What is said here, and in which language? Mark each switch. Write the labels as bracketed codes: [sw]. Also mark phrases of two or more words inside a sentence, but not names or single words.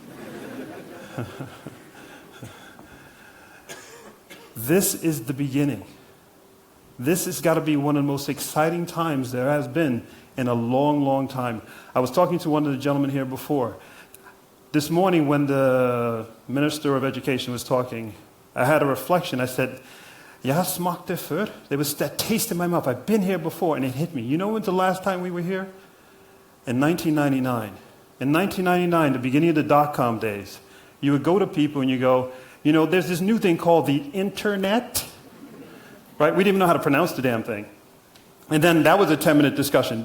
[en] This is the beginning. This has got to be one of the most exciting times there has been in a long, long time. I was talking to one of the gentlemen here before. This morning when the Minister of Education was talking, I had a reflection. I said, [no] "Jeg har smakt det før." [en] There was that taste in my mouth. I've been here before, and it hit me. You know when's the last time we were here? In 1999. In 1999, the beginning of the dot-com days, you would go to people and you go, you know, there's this new thing called the internet. Right? We didn't even know how to pronounce the damn thing. And then that was a 10-minute discussion.